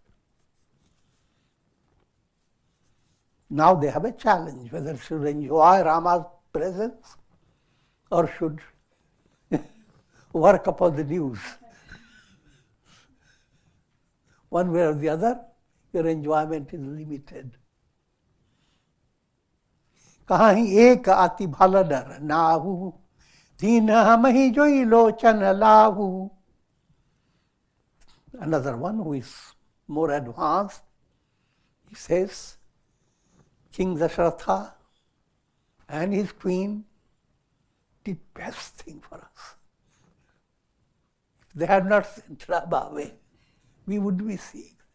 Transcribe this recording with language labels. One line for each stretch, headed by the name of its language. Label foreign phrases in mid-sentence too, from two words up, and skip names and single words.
English: Now they have a challenge, whether should enjoy Rama's presence or should work upon the news. One way or the other, your enjoyment is limited.
Awadhi: कहीं एक अति भल डर नाहु, दीन हम ही जोई लोचन लाहु.
English: Another one who is more advanced, he says, King Dasharatha and his queen did best thing for us. If they had not sent Rama away, we would be seeing.